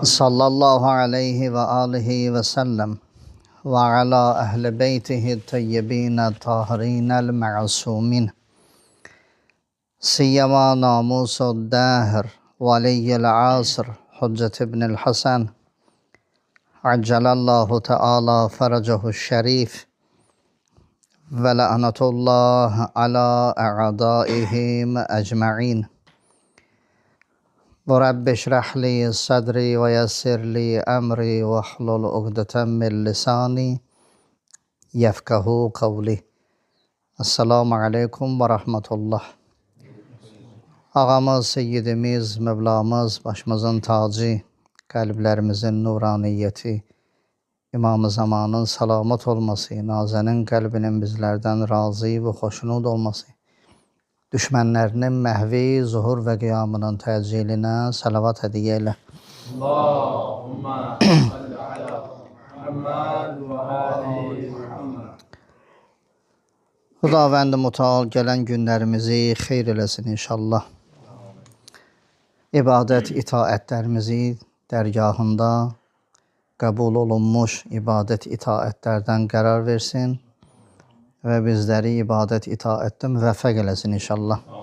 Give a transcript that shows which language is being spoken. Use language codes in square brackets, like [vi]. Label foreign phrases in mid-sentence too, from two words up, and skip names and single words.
[ar] صلى الله عليه وآله وسلم وعلى أهل بيته الطيبين الطاهرين المعصومين سيما ناموس الدهر ولي العصر حجة ابن الحسن عجل الله تعالى فرجه الشريف ولعنة الله على أعدائهم أجمعين. ورب اشرح لي صدري ويسر لي أمري واحلل عقدة من لساني يفقه قولي. السلام عليكم ورحمة الله. [az] Ağamız, Seyyidimiz, Mevlamız, başımızın tacı, kalplerimizin nuraniyyeti, İmam-ı Zamanın salamat olması, Nazenin kalbinin bizlerden razı ve hoşnut olması, düşmənlərinin məhvi, zuhur və qiyamının təcillinə salavat hədiyyə elə. [ar] اللهم صل على محمد وآل محمد. [az] Xudavənd-i Müteal gələn günlərimizi xeyr eləsin inşallah. İbadət, itaətlərimizi dərgahında qəbul olunmuş ibadət, itaətlərdən qərar versin və bizləri ibadət, itaətdə müvəffəq eləsin inşallah.